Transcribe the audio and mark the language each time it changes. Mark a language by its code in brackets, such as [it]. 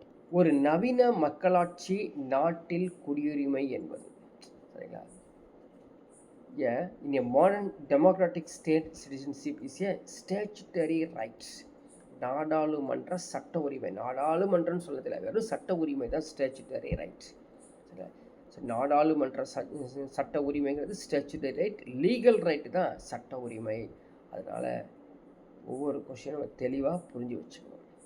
[ta] ஒரு நவீன மக்களாட்சி நாட்டில் குடியுரிமை என்பது. சரிங்களா? [en] in a modern democratic state, citizenship is a statutory right. [ta] நாடாளுமன்ற சட்ட உரிமை. நாடாளுமன்றம்னு சொல்லதில்லை, வெறும் சட்ட உரிமை தான் ஸ்டேச்சுட்டரி ரைட். நாடாளுமன்ற சட்ட உரிமைங்கிறது ஸ்டேச்சுட்டரி ரைட். லீகல் ரைட்டு தான் சட்ட உரிமை. அதனால் ஒவ்வொரு கொஸ்டினும் தெளிவாக புரிஞ்சு வச்சுக்கணும்.